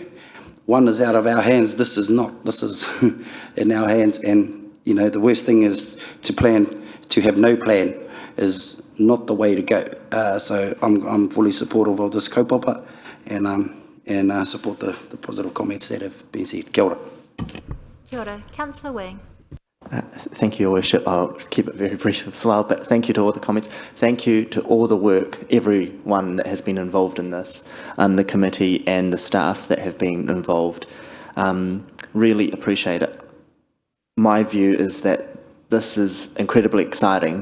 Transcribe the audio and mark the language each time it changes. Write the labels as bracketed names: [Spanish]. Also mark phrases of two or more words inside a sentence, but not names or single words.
[English] One is out of our hands. This is not. This is in our hands. And the worst thing is to have no plan is not the way to go. So I'm fully supportive of this kaupapa, and support the positive comments that have been said. [Māori] Kia ora. Kia ora. [English] Councillor Wang. Thank you, Your Worship. I'll keep it very brief as well, but thank you to all the comments. Thank you to all the work, everyone that has been involved in this, the committee and the staff that have been involved. Really appreciate it. My view is that this is incredibly exciting.